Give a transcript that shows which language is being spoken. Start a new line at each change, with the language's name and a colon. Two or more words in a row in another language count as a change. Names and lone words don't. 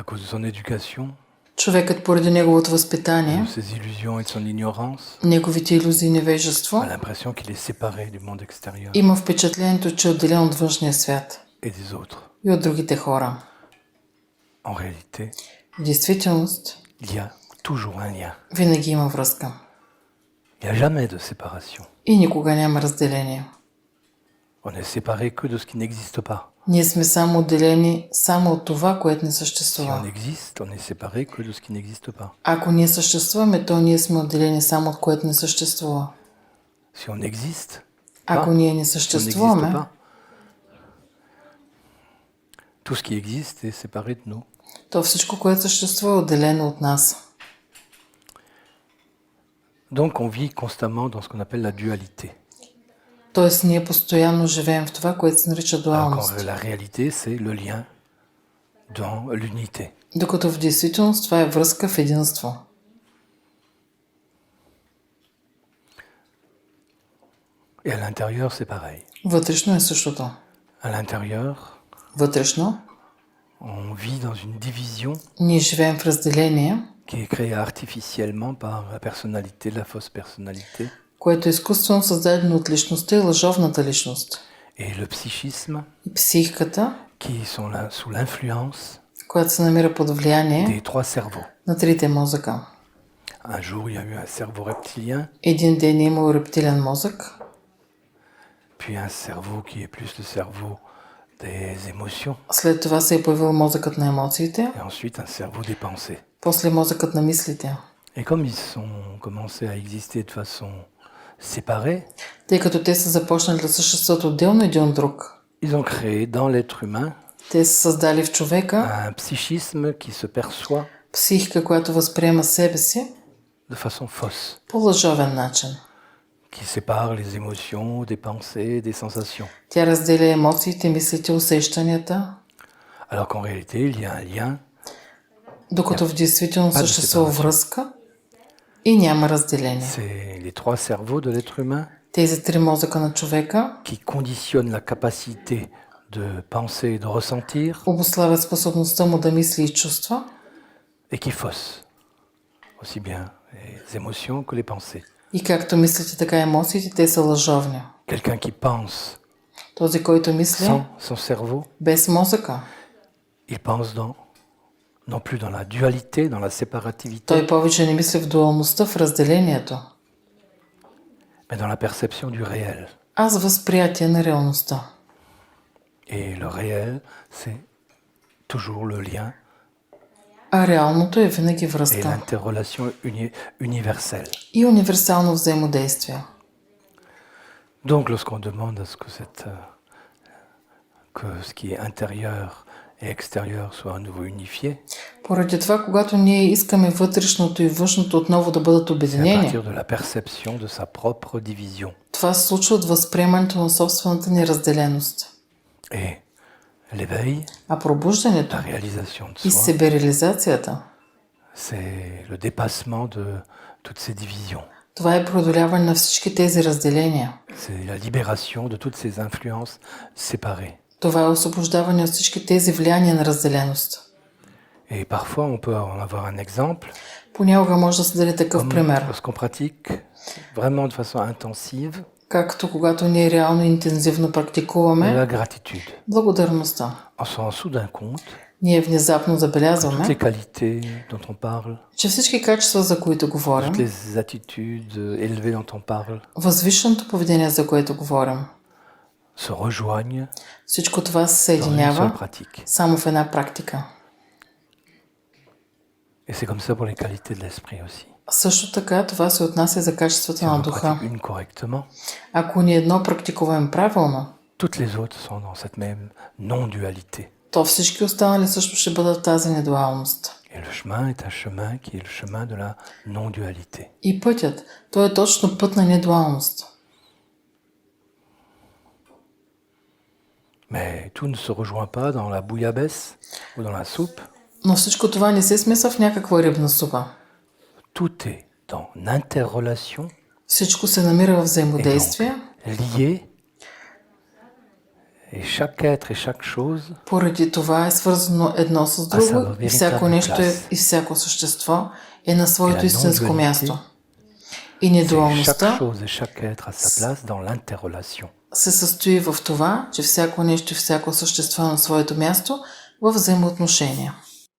French: son éducation,
Bulgarian: Човекът поради неговото
French: de
Bulgarian: възпитание,
French: ses illusions et de son ignorance,
Bulgarian: неговите илюзии и невежество,
French: a l'impression qu'il est séparé du monde extérieur
Bulgarian: има впечатлението, че е отделен от външния свят
French: et des autres.
Bulgarian: и от другите хора.
French: En réalité,
Bulgarian: В действителност,
French: il y a toujours un lien.
Bulgarian: винаги има връзка.
French: Il n'y a jamais de séparation.
Bulgarian: И никога няма разделение.
French: On est séparé que de ce qui n'existe pas.
Bulgarian: Ние сме само отделени само от това, което не
French: Si on
Bulgarian: съществува.
French: existe, on est séparé que de ce qui n'existe pas.
Bulgarian: Ако ние съществуваме, то ние сме отделени само от което не съществува.
French: Si on existe,
Bulgarian: Ако ние не
French: si on n'existe
Bulgarian: съществуваме,
French: pas, tout ce qui existe est séparé de nous.
Bulgarian: то всичко, което съществува, е отделено от нас.
French: Donc on vit constamment dans ce qu'on appelle la dualité.
Bulgarian: Тоест, ние постоянно живеем в това, което се нарича
French: Alors
Bulgarian: дуалност.
French: qu'en la réalité, c'est le lien dans l'unité.
Bulgarian: Докато в действителност това е връзка в единство.
French: Et à l'intérieur, c'est pareil.
Bulgarian: Вътрешно е същото.
French: À l'intérieur,
Bulgarian: Вътрешно
French: on vit dans une division
Bulgarian: ние живеем в разделение,
French: qui est créée artificiellement par la personnalité, la fausse personnalité,
Bulgarian: което е изкуствено създадено от личността и лъжовната личност.
French: et le psychisme,
Bulgarian: И психиката,
French: qui sont là sous l'influence
Bulgarian: която се намира под влияние
French: des trois cerveaux.
Bulgarian: на трите мозъка.
French: Un jour, il y a eu un cerveau reptilien,
Bulgarian: Един ден е имал рептилен мозък,
French: puis un cerveau qui est plus le cerveau des émotions,
Bulgarian: след това се е появил мозъкът на емоциите,
French: et ensuite un cerveau des pensées.
Bulgarian: после мозъкът на мислите.
French: Et comme ils ont commencé à exister de façon séparée,
Bulgarian: Тъй като те са започнали да съществуват отделно един от друг,
French: ils ont créé dans l'être humain
Bulgarian: те са създали в човека
French: un psychisme qui se perçoit
Bulgarian: психика, която възприема себе си
French: de façon fausse,
Bulgarian: по лъжовен начин.
French: qui sépare les émotions des pensées, des sensations.
Bulgarian: Тя разделя емоциите, мислите, усещанията,
French: Alors qu'en réalité, il y a un lien,
Bulgarian: докато в действителност съществува връзка и няма разделение.
French: c'est les trois cerveaux de l'être humain
Bulgarian: Тези три мозъка на човека
French: qui conditionnent la capacité de penser et de ressentir
Bulgarian: обуславят способността му да мисли и чувства
French: et qui faussent aussi bien les émotions que les pensées.
Bulgarian: и както мислите, така и емоциите, те са лъжовни.
French: Quelqu'un qui pense
Bulgarian: Този, който мисли
French: sans son cerveau,
Bulgarian: без мозъка,
French: il pense non plus dans la dualité, dans la séparativité,
Bulgarian: той повече не мисли в дуалността, в разделението,
French: mais dans la perception du réel.
Bulgarian: а с възприятие на реалността.
French: Et le réel, c'est toujours le lien
Bulgarian: А реалното е винаги
French: et
Bulgarian: връзка
French: l'interrelation universelle.
Bulgarian: и универсално взаимодействие.
French: Donc lorsqu'on demande à ce que ce qui est intérieur et extérieur soit à nouveau unifié,
Bulgarian: Поради това, когато ние искаме вътрешното и външното отново да бъдат
French: c'est à
Bulgarian: обединени,
French: partir de la perception de sa propre division.
Bulgarian: това се случва от възприемането на собствената ни разделеност.
French: Et l'éveil,
Bulgarian: А пробуждането
French: la réalisation de
Bulgarian: и
French: soi,
Bulgarian: себереализацията,
French: c'est le dépassement de toutes ces divisions.
Bulgarian: това е преодоляване на всички тези разделения.
French: C'est la libération de toutes ces influences séparées.
Bulgarian: Това е освобождаване от всички тези влияния на разделеност.
French: Et parfois, on peut en avoir un exemple,
Bulgarian: Понякога може да се даде такъв пример,
French: lorsqu'on pratique vraiment de façon intensive
Bulgarian: както когато ние реално интензивно практикуваме
French: la gratitude.
Bulgarian: благодарността.
French: On se rend soudain compte
Bulgarian: Ние внезапно
French: que toutes
Bulgarian: забелязваме,
French: les qualités dont on parle,
Bulgarian: че всички качества, за които говорим,
French: toutes les attitudes élevées dont on parle,
Bulgarian: възвишеното поведение, за което говорим,
French: se rejoignent
Bulgarian: всичко това се
French: dans une seule
Bulgarian: съединява
French: pratique.
Bulgarian: само в една практика.
French: Et c'est comme ça pour les qualités de l'esprit aussi.
Bulgarian: Също така това се отнася за качествата
French: Si on
Bulgarian: на
French: en
Bulgarian: духа.
French: pratique une correctement,
Bulgarian: Ако ние едно практикуваме правилно,
French: toutes les autres sont dans cette même non-dualité.
Bulgarian: то всички останали също ще бъдат в тази недуалност.
French: Et le chemin est un chemin qui est le chemin de la non-dualité.
Bulgarian: И пътят, той е точно път на недуалност.
French: Mais tout ne se rejoint pas dans la bouillabaisse ou dans la soupe.
Bulgarian: Но всичко това не се смесва в някаква рибна супа.
French: Tout est dans l'interrelation,
Bulgarian: Всичко се намира в
French: et donc
Bulgarian: взаимодействие
French: lié Et chaque être et chaque chose
Bulgarian: Поради това е свързано едно с
French: a sa
Bulgarian: друго и всяко
French: véritable
Bulgarian: нещо
French: place.
Bulgarian: и всяко същество е на
French: Et
Bulgarian: своето
French: la
Bulgarian: истинско
French: non-dualité,
Bulgarian: място. И
French: c'est que chaque
Bulgarian: недуалността
French: chose et chaque être a sa place dans l'interrelation.
Bulgarian: се състои в това, че всяко нещо и всяко същество е на своето място в взаимоотношения.